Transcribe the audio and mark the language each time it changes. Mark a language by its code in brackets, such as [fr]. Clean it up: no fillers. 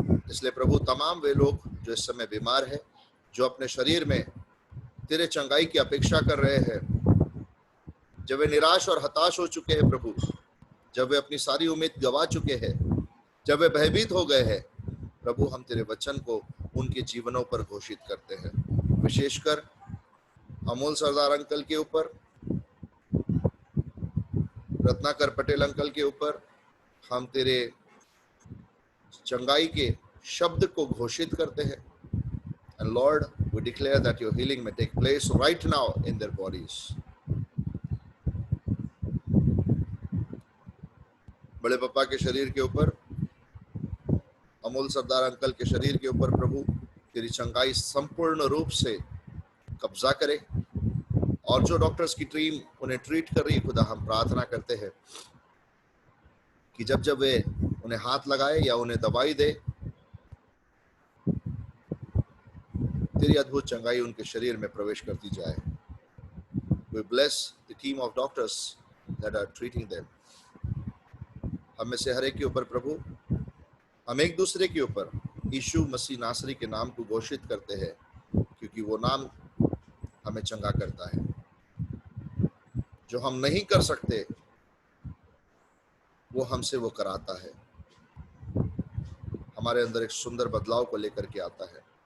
[hi] इसलिए प्रभु तमाम वे लोग जो इस समय बीमार है, जो अपने शरीर में तेरे चंगाई की अपेक्षा कर रहे हैं, जब वे निराश और हताश हो चुके हैं प्रभु, जब वे अपनी सारी उम्मीद गवा चुके हैं, जब वे भयभीत हो गए हैं प्रभु, हम तेरे वचन को उनके जीवनों पर घोषित करते हैं। विशेषकर अमोल सरदार अंकल के ऊपर, रत्नाकर पटेल अंकल के ऊपर हम तेरे चंगाई के शब्द को घोषित करते हैं। [en] And Lord, we declare that your healing may take place right now in their bodies. [hi] बड़े पापा के शरीर के ऊपर, अमोल सरदार अंकल के शरीर के ऊपर प्रभु तेरी चंगाई संपूर्ण रूप से कब्जा करे। और जो डॉक्टर्स की टीम उन्हें ट्रीट कर रही है खुदा, हम प्रार्थना करते हैं कि जब जब वे उन्हें हाथ लगाए या उन्हें दवाई दे, तेरी अद्भुत चंगाई उनके शरीर में प्रवेश करती जाए। [en] We bless the team of doctors that are treating them. [hi] हम में से हर एक के ऊपर प्रभु, हम एक दूसरे के ऊपर यीशु मसीह नासरी के नाम को घोषित करते हैं, क्योंकि वो नाम हमें चंगा करता है। जो हम नहीं कर सकते वो हमसे वो कराता है, हमारे अंदर एक सुंदर बदलाव को लेकर के आता है।